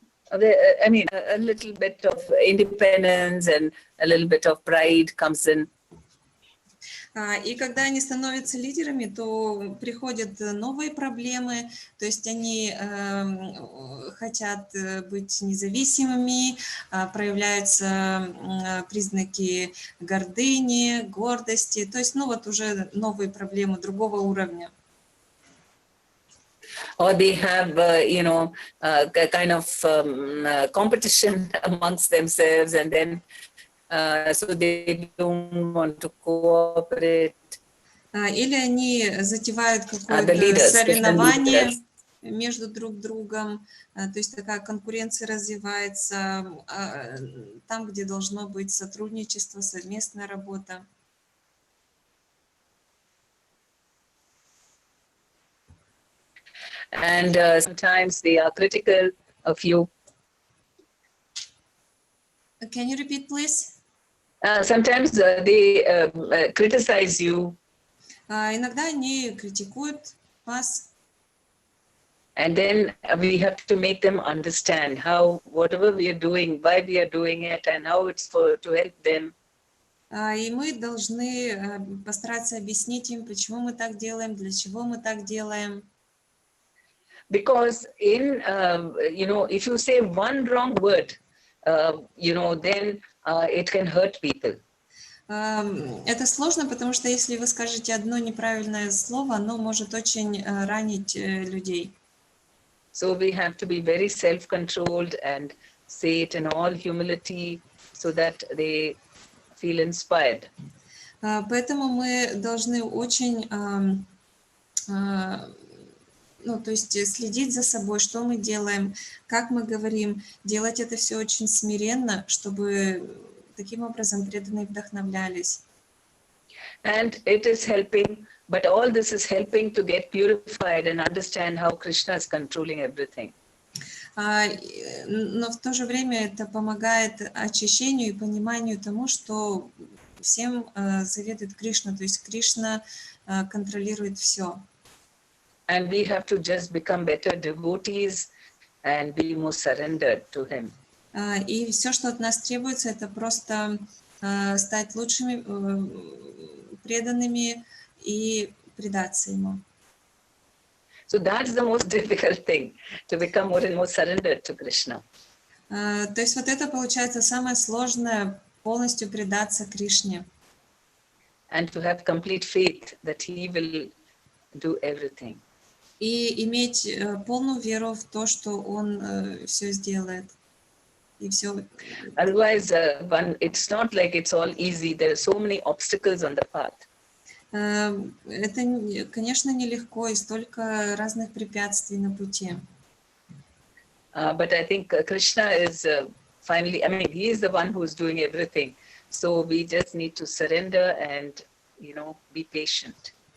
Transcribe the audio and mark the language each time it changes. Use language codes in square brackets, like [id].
[en] I mean, a little bit of independence and a little bit of pride comes in. [ru] И когда они становятся лидерами, то приходят новые проблемы, то есть они хотят быть независимыми, проявляются признаки гордыни, гордости, то есть, ну вот уже новые проблемы другого уровня. [en] Or they have, you know, kind of competition amongst themselves, and then so they don't want to cooperate. [ru] Или они затевают какое-то соревнование между друг другом, то есть такая конкуренция развивается там, где должно быть сотрудничество, совместная работа. [en] And sometimes they are critical of you. Can you repeat, please? Sometimes they criticize you. [ru] Иногда они критикуют вас. [en] And then we have to make them understand how whatever we are doing, why we are doing it, and how it's to help them. [ru] И мы должны постараться объяснить им, почему мы так делаем, для чего мы так делаем. [en] Because in, you know, if you say one wrong word, you know, then it can hurt people. [ru] Это сложно, потому что если вы скажете одно неправильное слово, оно может очень ранить людей. [en] So we have to be very self-controlled and say it in all humility so that they feel inspired. [ru] Поэтому мы должны очень, ну, то есть следить за собой, что мы делаем, как мы говорим, делать это все очень смиренно, чтобы таким образом преданные вдохновлялись. [en] And it is helping But all this is helping to get purified and understand how Krishna is controlling everything. [ru] Но в то же время это помогает очищению и пониманию тому, что всем заведует Кришна, то есть Кришна контролирует все. [en] And we have to just become better devotees and be more surrendered to him. [ru] И все, что от нас требуется, это просто стать лучшими, преданными и предаться ему. [en] So that's the most difficult thing, to become more and more surrendered to Krishna. [ru] То есть вот это получается самое сложное, полностью предаться Кришне. [en] And to have complete faith that he will do everything. [ru] И иметь полную веру в то, что он все сделает. И все. [en] Otherwise, it's not like it's all easy. There are so many obstacles on the path. [ru] Это, конечно, нелегко, и столько разных препятствий на пути. [en] But I think Krishna is finally, I mean, he is the one who is doing everything. So we just need to surrender and, be patient.